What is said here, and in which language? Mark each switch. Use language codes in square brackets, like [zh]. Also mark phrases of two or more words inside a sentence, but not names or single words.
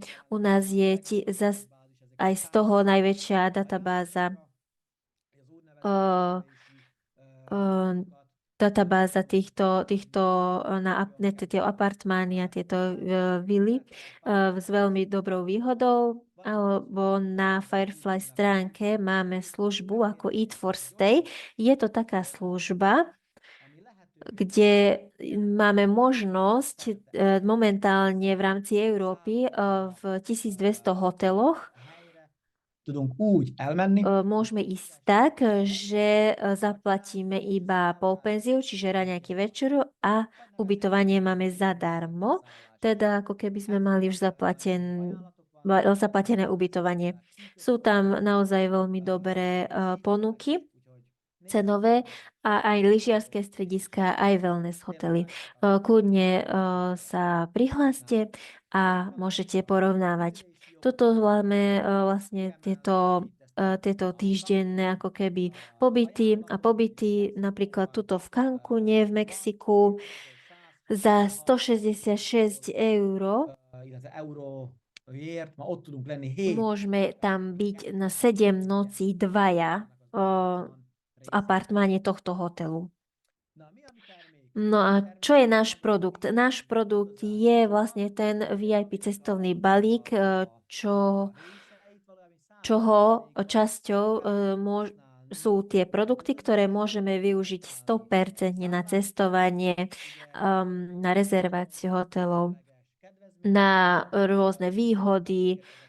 [sk] U nás je aj z toho najväčšia databáza databáza týchto tie apartmány a tieto vily s veľmi dobrou výhodou, alebo na Firefly stránke máme službu ako Eat for Stay. Je to taká služba, kde máme možnosť momentálne v rámci Európy v 1200 hoteloch [hu] tudunk úgy elmenni. [sk] Môžeme ísť tak, že zaplatíme iba polpenziu, čiže raňajky večeru a ubytovanie máme zadarmo, teda ako keby sme mali už zaplatené ubytovanie. Sú tam naozaj veľmi dobré ponuky cenové a aj lyžiarske strediská, aj wellness hotely. Kľudne sa prihláste a môžete porovnávať. Toto máme vlastne tieto týždenné ako keby pobyty, napríklad tuto v Cancúne v Mexiku za 166 eur [hu] illetve euróért, ma ott tudunk lenni 7. [sk] môžeme tam byť na 7 nocí dvaja v apartmáne tohto hotelu. No a čo je náš produkt? Náš produkt je vlastne ten VIP cestovný balík, čoho časťou sú tie produkty, ktoré môžeme využiť 100% na cestovanie, na rezerváciu hotelov, na rôzne výhody,